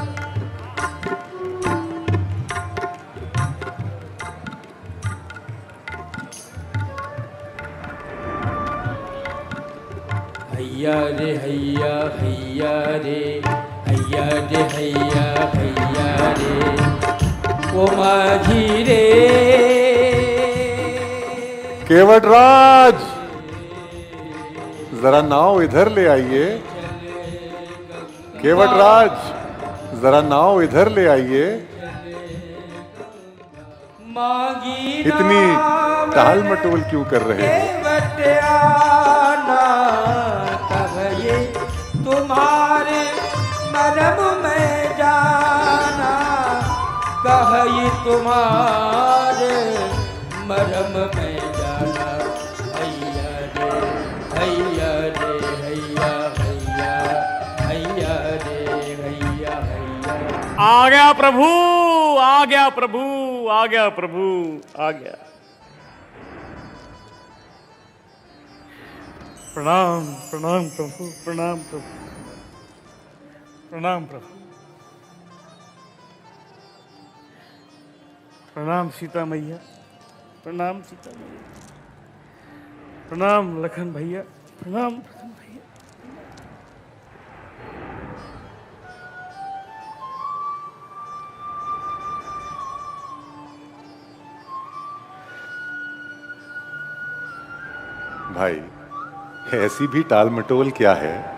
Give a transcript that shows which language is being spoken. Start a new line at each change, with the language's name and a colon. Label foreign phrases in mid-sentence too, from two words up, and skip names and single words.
Hindi: हैया रे हैया हैया रे हैया रे हैया हैया रे ओ माझी रे। केवटराज, जरा नाव इधर ले आइए। केवटराज, जरा नाव इधर ले आइए। मांगी इतनी टाल मटोल क्यों कर रहे हो? केवटियाना कब ये तुम्हारे मरम में जाना, कह ये तुम्हारे मरम में जाना। हैया रे हैया रे हैया हैया हैया रे हैया हैया। आ गया प्रभु, आ गया प्रभु, आ गया प्रभु, आ गया। प्रणाम प्रणाम प्रभु, प्रणाम प्रभु, प्रणाम प्रभु, प्रणाम सीता मैया, प्रणाम सीता मैया, प्रणाम लखन भैया, प्रणाम लखन भैया। भाई, ऐसी भी टाल मटोल क्या है?